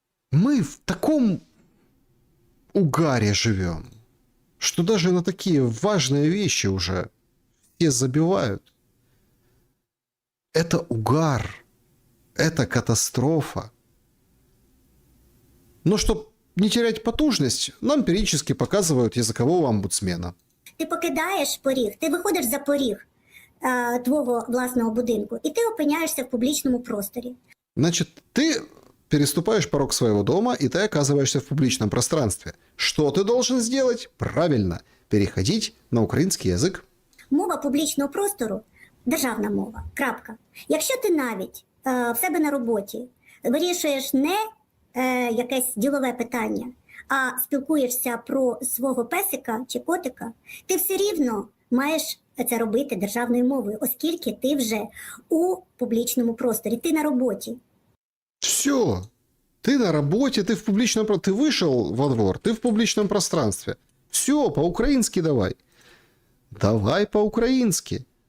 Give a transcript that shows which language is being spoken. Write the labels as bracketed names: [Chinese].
[Russian] Мы в таком угаре живем, что даже на такие важные вещи уже все забивают. Это угар. Это катастрофа. Но чтобы не терять потужность, нам периодически показывают языкового омбудсмена. [Ukrainian] Ти покидаєш поріг, ти виходиш за поріг твого власного будинку, і ти опиняєшся в публічному просторі. [Russian] Значит, ты переступаешь порог своего дома, и ты оказываешься в публичном пространстве. Что ты должен сделать? Правильно, переходить на украинский язык. [Ukrainian] Мова публічного простору – державна мова. Крапка. Якщо ти навіть в себе на роботі вирішуєш не якесь ділове питання, а спілкуєшся про свого песика чи котика, ти все рівно маєш це робити державною мовою, оскільки ти вже у публічному просторі, ти на роботі. Все. [Russian] Ты на работе, ты в публичном пространстве. Ты вышел во двор, ты в публичном пространстве. Все, по-украински давай. Давай по-украински.